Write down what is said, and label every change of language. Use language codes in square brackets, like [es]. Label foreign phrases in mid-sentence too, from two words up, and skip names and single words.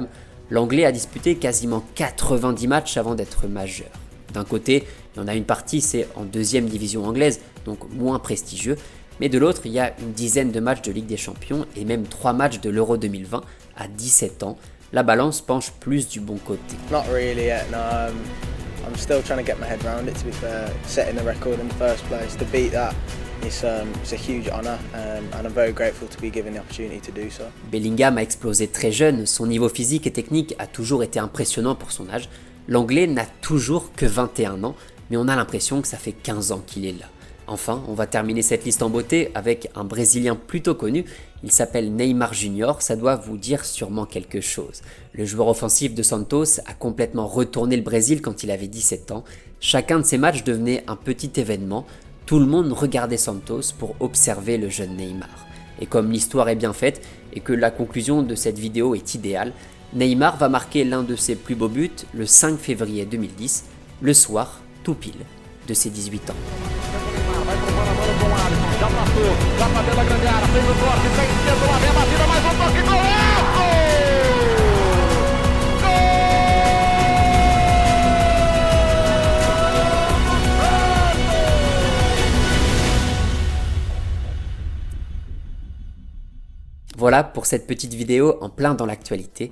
[fr] L'Anglais a disputé quasiment 90 matchs avant d'être majeur. D'un côté, il y en a une partie, c'est en deuxième division anglaise, donc moins prestigieux, mais de l'autre, il y a une dizaine de matchs de Ligue des Champions et même 3 matchs de l'Euro 2020 à 17 ans. La balance penche plus du bon côté. [en] Not really yet, no. I'm still trying to get my head around it, to be fair. Setting the record in the first place, to beat that, it's a huge honour, and I'm very grateful to be given the opportunity to do so. [fr] Bellingham a explosé très jeune, son niveau physique et technique a toujours été impressionnant pour son âge. L'Anglais n'a toujours que 21 ans, mais on a l'impression que ça fait 15 ans qu'il est là. Enfin, on va terminer cette liste en beauté avec un Brésilien plutôt connu, il s'appelle Neymar Junior, ça doit vous dire sûrement quelque chose. Le joueur offensif de Santos a complètement retourné le Brésil quand il avait 17 ans, chacun de ses matchs devenait un petit événement, tout le monde regardait Santos pour observer le jeune Neymar. Et comme l'histoire est bien faite et que la conclusion de cette vidéo est idéale, Neymar va marquer l'un de ses plus beaux buts le 5 février 2010, le soir, tout pile, de ses 18 ans. [pt] Já passou, já pra dentro da grande área, fez o corte, sem esquerdo, lá vem a batida, mais um toque, golaço! [fr] Voilà pour cette petite vidéo en plein dans l'actualité.